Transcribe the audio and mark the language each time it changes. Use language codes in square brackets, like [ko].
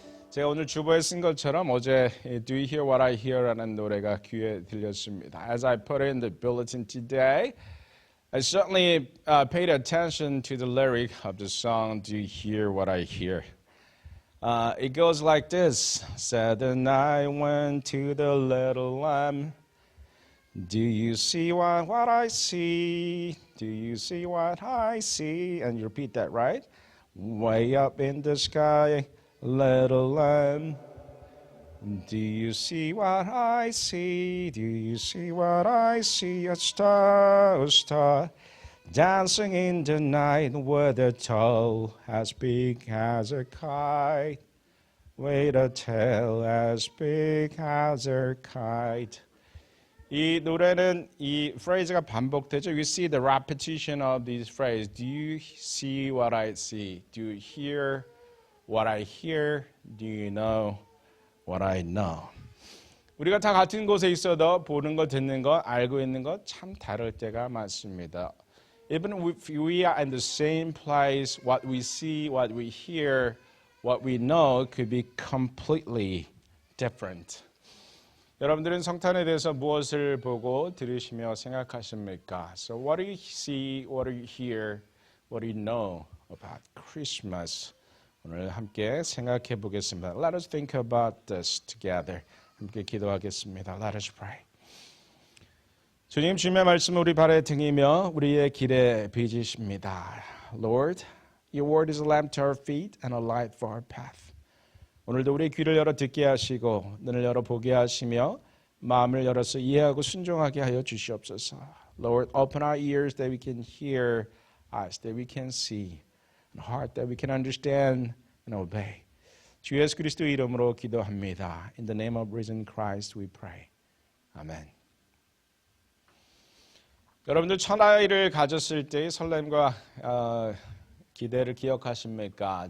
[ko] 제가 오늘 주보에 쓴 것처럼 어제 [en] Do You Hear What I Hear [ko] 라는 노래가 귀에 들렸습니다. [en] As I put it in the bulletin today, I certainly paid attention to the lyric of the song Do You Hear What I Hear. It goes like this. Said the night went to the little lamb. Do you see what I see? Do you see what I see? And you repeat that, right? Way up in the sky, little lamb. Do you see what I see? Do you see what I see? A star, dancing in the night with a toe as big as a kite. With a tail as big as a kite. [ko] 이 노래는 이 phrase가 반복되죠. [en] You see the repetition of this phrase. Do you see what I see? Do you hear what I hear? Do you know what I know? [ko] 우리가 다 같은 곳에 있어도 보는 것, 듣는 것, 알고 있는 것 참 다를 때가 많습니다. [en] Even if we are in the same place, what we see, what we hear, what we know could be completely different. [ko] 여러분들은 성탄에 대해서 무엇을 보고 들으시며 생각하십니까? [en] So what do you see, what do you hear, what do you know about Christmas? [ko] 오늘 함께 생각해 보겠습니다. [en] Let us think about this together. [ko] 함께 기도하겠습니다. [en] Let us pray. [ko] 주님, 주님의 말씀을 우리 발에 등이며 우리의 길에 비치십니다. [en] Lord, your word is a lamp to our feet and a light for our path. [ko] 오늘도 우리의 귀를 열어 듣게 하시고 눈을 열어 보게 하시며 마음을 열어서 이해하고 순종하게 하여 주시옵소서. [en] Lord, open our ears that we can hear, eyes that we can see, and heart that we can understand and obey. [ko] 주 예수 그리스도의 이름으로 기도합니다. [en] In the name of risen Christ we pray. [ko] 아멘. 여러분들 첫아이를 가졌을 때의 설렘과 기대를 기억하십니까?